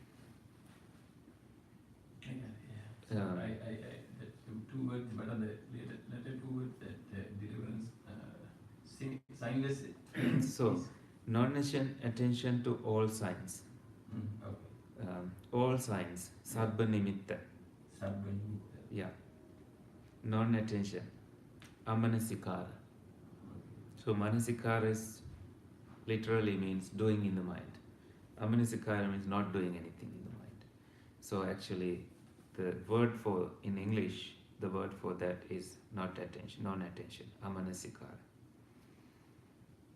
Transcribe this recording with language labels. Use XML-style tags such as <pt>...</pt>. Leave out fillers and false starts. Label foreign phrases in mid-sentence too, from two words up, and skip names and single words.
<en>So the 2 words, but on the later 2 words, that deliverance, signless. So, non-attention to all signs. Okay. All signs,</en> <pi>sabba nimitta. Sabba nimitta.</pi> <en>Yeah. Non-attention. Amanasikara. So, manasikara is literally means doing in the mind. Amanasikara means not doing anything in the mind. So, actually, the word for, in English, the word for that is not attention, non-attention, amanasikara.</en>